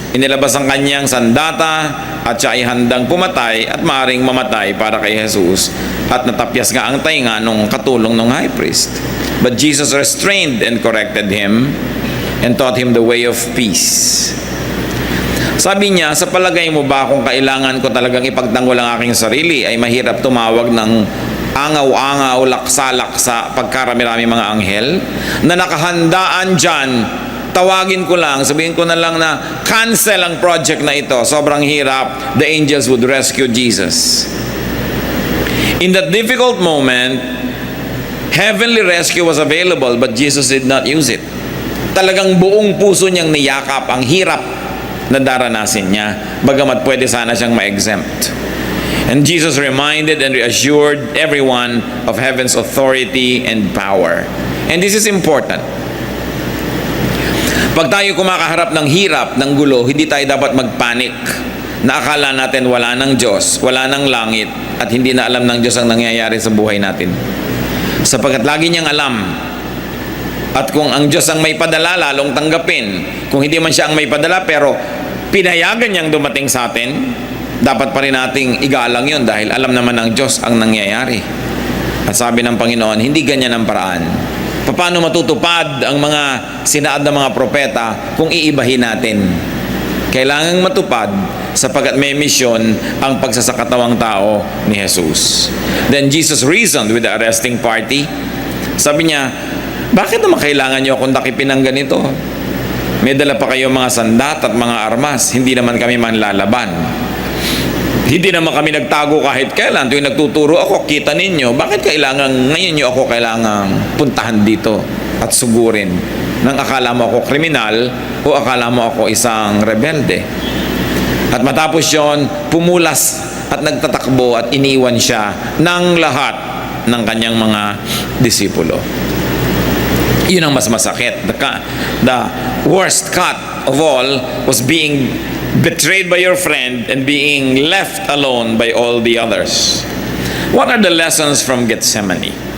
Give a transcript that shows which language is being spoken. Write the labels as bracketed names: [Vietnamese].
[Filipino] Inilabas ang kanyang sandata at siya ay handang pumatay at maaaring mamatay para kay Jesus, at natapyas nga ang tainga nung katulong ng high priest. [English] But Jesus restrained and corrected him and taught him the way of peace. [Filipino] Sabi niya, "Sa palagay mo ba kung kailangan ko talagang ipagtanggol ang aking sarili, ay mahirap tumawag ng angaw-angaw, laksa-laksa, pagkarami-rami mga anghel na nakahandaan dyan? Tawagin ko lang, sabihin ko na lang na cancel ang project na ito. Sobrang hirap. [English] The angels would rescue Jesus." In that difficult moment, heavenly rescue was available, but Jesus did not use it. [Filipino] Talagang buong puso niyang niyakap ang hirap na daranasin niya, bagamat pwede sana siyang ma-exempt. [English] And Jesus reminded and reassured everyone of heaven's authority and power. And this is important. [Filipino] Pag tayo kumakaharap ng hirap, ng gulo, hindi tayo dapat magpanik na akala natin wala ng Diyos, wala ng langit, at hindi na alam ng Diyos ang nangyayari sa buhay natin. Sapagkat lagi niyang alam. At kung ang Diyos ang may padala, lalong tanggapin. Kung hindi man siya ang may padala, pero pinayagan niyang dumating sa atin, dapat pa rin nating igalang yun dahil alam naman ng Diyos ang nangyayari. At sabi ng Panginoon, hindi ganyan ang paraan. Paano matutupad ang mga sinaad ng mga propeta kung iibahin natin? Kailangang matupad sapagkat may misyon ang pagsasakatawang tao ni Jesus. [English] Then Jesus reasoned with the arresting party. [Filipino] Sabi niya, "Bakit naman kailangan niyo akong takipin ng ganito? May dala pa kayo mga sandat at mga armas. Hindi naman kami manlalaban. Hindi naman kami nagtago kahit kailan. Tuwing nagtuturo ako, kita ninyo. Bakit ngayon nyo ako kailangang puntahan dito at sugurin? Nang akala mo ako kriminal o akala mo ako isang rebelde?" At matapos yon, pumulas at nagtatakbo at iniwan siya ng lahat ng kanyang mga disipulo. Yun ang mas masakit. [English] The worst cut of all was being betrayed by your friend, and being left alone by all the others. What are the lessons from Gethsemane?